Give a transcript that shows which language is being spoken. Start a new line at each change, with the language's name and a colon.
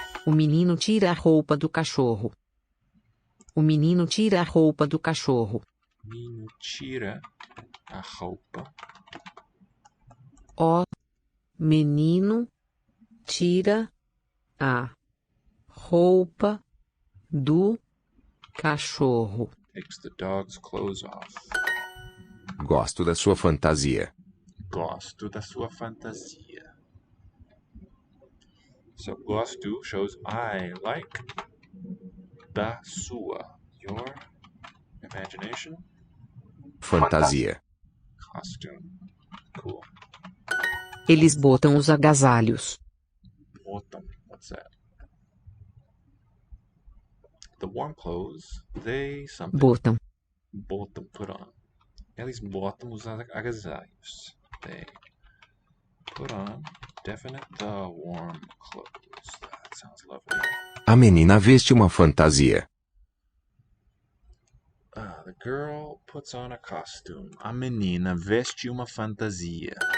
Portuguese: O menino tira a roupa do cachorro. O menino tira a roupa do cachorro. Menino tira a roupa. O menino tira a roupa do cachorro.
English: Takes the dog's clothes off.
Portuguese: Gosto da sua fantasia. Gosto da sua fantasia.
English: So gosto shows I like da sua. Your imagination.
Portuguese: Fantasia.
English: Costume. Cool.
Portuguese: Eles botam os agasalhos.
English: Botam. What's that? The warm clothes, they something.
Portuguese: Botam.
English: Botam, put on.
Portuguese: Eles botam os agasalhos.
English: They put on, definite, the warm clothes. That sounds lovely.
Portuguese: A menina veste uma fantasia.
English: The girl puts on a costume.
Portuguese: A menina veste uma fantasia.